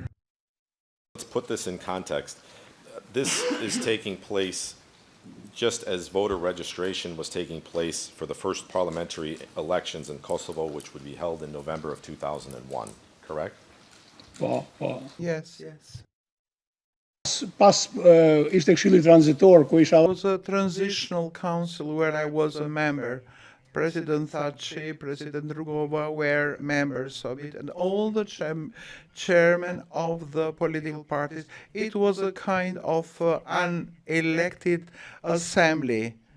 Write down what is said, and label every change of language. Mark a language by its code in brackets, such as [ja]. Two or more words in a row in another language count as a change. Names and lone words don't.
[en] Let's put this in context. This is taking place just as voter registration was taking place for the first parliamentary elections in Kosovo, which would be held in November of 2001, correct? Yes. [sq] Pas ishte këshilli transitor ku isha. [en] It was a transitional council where I was a member. President Thaçi, President Rugova were members of it, and all the chairmen of the political parties. It was a kind of unelected assembly.